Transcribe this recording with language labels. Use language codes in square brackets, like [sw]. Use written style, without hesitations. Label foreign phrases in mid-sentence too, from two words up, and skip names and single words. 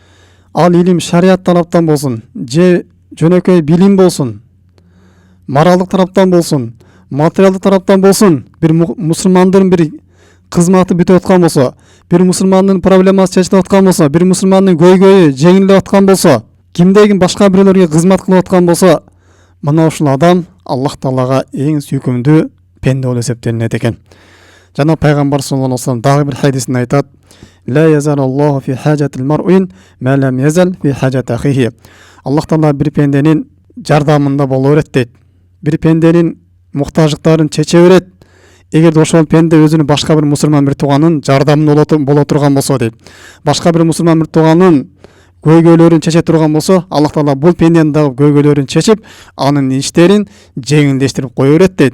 [ky] ал илим шарият тараптан болсун же жөнөкөй билим болсун, моралдык тараптан болсун, материалдык тараптан болсун, бир мусулмандын бир кызматы бүтүп аткан болсо, бир мусулмандын проблемасы чечилип аткан болсо, бир мусулмандын көйгөйү жеңилип аткан болсо, кимдегин башка бирөөлөргө кызмат кылып аткан болсо, мына ушул адам Аллах Таалага эң сүйкүмдүү пенде болуп эсептелинет экен. Жана Пайгамбар [ar] صلى الله عليه وسلم [ky] дагы бир хадисинде айтат: [ar] "لا يزال الله في حاجة المرء ما لم يزل في حاجة أخيه." [ky] Аллах Таала бир пенденин жардамында боло берет дейт. Бир пенденин муктаждыктарын чече берет. Эгерде ошол пенде өзүнүн башка бир мусулман бир тууганын жардамында боло турган болсо дейт. Башка бир мусулман бир тууганын көйгөйлөрүн чече турган болсо, Аллах Таала бул пенденин дагы көйгөйлөрүн чечип, анын иштерин жеңилдештирип кое берет дейт.